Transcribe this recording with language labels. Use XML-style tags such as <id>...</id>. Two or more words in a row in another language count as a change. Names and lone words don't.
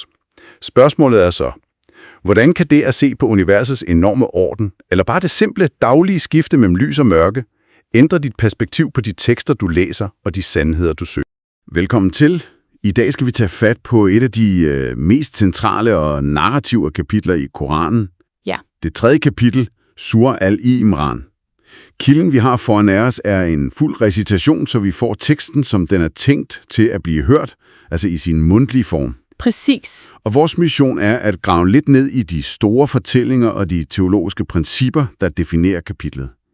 <da>Spørgsmålet er så, hvordan kan det at se på universets enorme orden, eller bare det simple daglige skifte mellem lys og mørke, ændre dit perspektiv på de tekster, du læser og de sandheder, du søger? Velkommen til. I dag skal vi tage fat på et af de mest centrale og narrative kapitler i Koranen. Ja. Det 3. kapitel, Surah al-Imran. Kilden, vi har foran os, er en fuld recitation, så vi får teksten, som den er tænkt til at blive hørt, altså i sin mundtlige form. Præcis. Og vores mission er at grave lidt ned i de store fortællinger og de teologiske principper, der definerer kapitlet.</da>